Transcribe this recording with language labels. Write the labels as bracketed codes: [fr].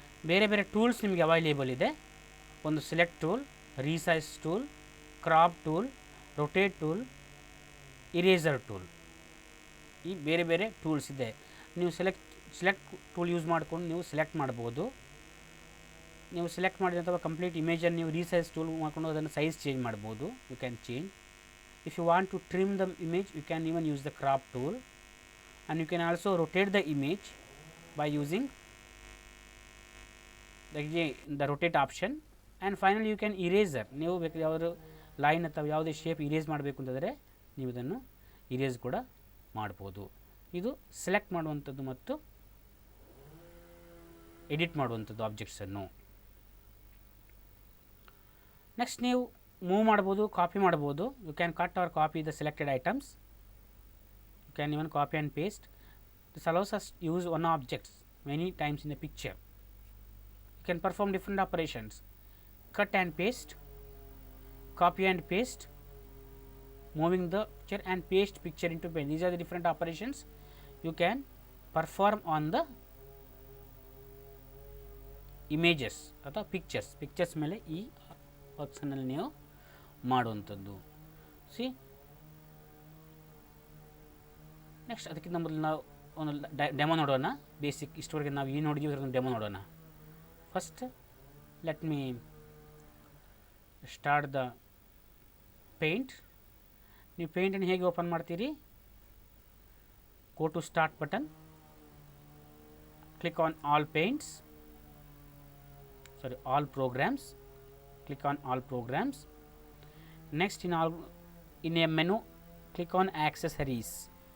[kn] ಬೇರೆ ಬೇರೆ ಟೂಲ್ಸ್ ನಿಮಗೆ ಅವೈಲೇಬಲ್ ಇದೆ. ಒಂದು select tool, resize tool, crop tool, rotate tool, eraser tool. ಈ ಬೇರೆ ಬೇರೆ ಟೂಲ್ಸ್ ಇದೆ. ನೀವು ಸೆಲೆಕ್ಟ್ ಟೂಲ್ ಯೂಸ್ ಮಾಡ್ಕೊಂಡು ನೀವು ಸೆಲೆಕ್ಟ್ ಮಾಡ್ಬೋದು. ನೀವು ಸೆಲೆಕ್ಟ್ ಮಾಡಿದ ಅಥವಾ ಕಂಪ್ಲೀಟ್ ಇಮೇಜನ್ನು ನೀವು ರೀಸೈಜ್ ಟೂಲ್ ಮಾಡಿಕೊಂಡು ಅದನ್ನು ಸೈಜ್ ಚೇಂಜ್ ಮಾಡ್ಬೋದು. [en] You can change. If you want to trim the image, you can even use the crop tool, and you can also rotate the image by using the rotate option. And finally, you can eraser. [kn] ನೀವು ಬೇಕಾದ್ರೆ ಯಾವ್ದಾದ್ರು line ಅಥವಾ ಯಾವುದೇ shape erase ಮಾಡಬೇಕು ಅಂತಂದರೆ ನೀವು ಇದನ್ನು erase ಕೂಡ ಮಾಡ್ಬೋದು. ಇದು ಸೆಲೆಕ್ಟ್ ಮಾಡುವಂಥದ್ದು ಮತ್ತು ಎಡಿಟ್ ಮಾಡುವಂಥದ್ದು ಆಬ್ಜೆಕ್ಟ್ಸನ್ನು. ನೆಕ್ಸ್ಟ್ ನೀವು ಮೂವ್ ಮಾಡ್ಬೋದು, ಕಾಪಿ ಮಾಡ್ಬೋದು. [en] You can cut or copy the selected items. You can even copy and paste. This allows us use one objects many times in the picture. You can perform different operations: cut and paste, copy and paste, moving the picture and paste picture into paint. These are the different operations you can perform on the images [kn] ಅಥವಾ pictures ಮೇಲೆ ಈ ಆಪ್ಷನಲ್ಲಿ ನೀವು ಮಾಡುವಂಥದ್ದು. C next ಅದಕ್ಕಿಂತ ಮೊದಲು ನಾವು ಒಂದು demo ನೋಡೋಣ. ಬೇಸಿಕ್ ಇಷ್ಟವರೆಗೆ ನಾವು ಏನು ನೋಡಿದ್ದೀವಿ ಅದನ್ನು ಡೆಮೋ ನೋಡೋಣ. [en] First, let me start the paint. [kn] ನೀವು ಪೇಂಟನ್ನು ಹೇಗೆ ಓಪನ್ ಮಾಡ್ತೀರಿ? [en] Go to start button, click on all paints, all programs. Click on all programs. Next, in a menu, click on accessories.